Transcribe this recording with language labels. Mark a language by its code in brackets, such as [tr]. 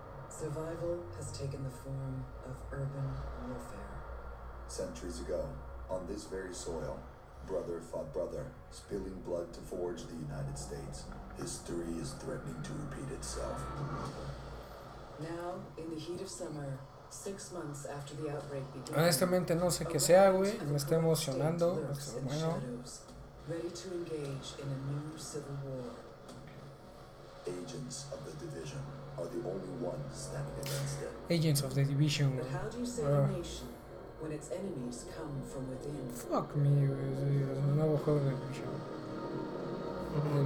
[en] Survival has taken the form of urban warfare. Centuries ago, on this very soil, brother fought brother, spilling blood to forge the United States. History is threatening to repeat itself. Now, in the heat of summer, 6 months after the outbreak began, [es] honestamente no sé qué sea, güey, me está emocionando, bueno. [en] Ready to engage in a new civil war. Agents of the division are the only ones standing against it. Agents of the division. But how do you save a nation when its enemies come from within? Fuck me, [es] es un nuevo juego de Division.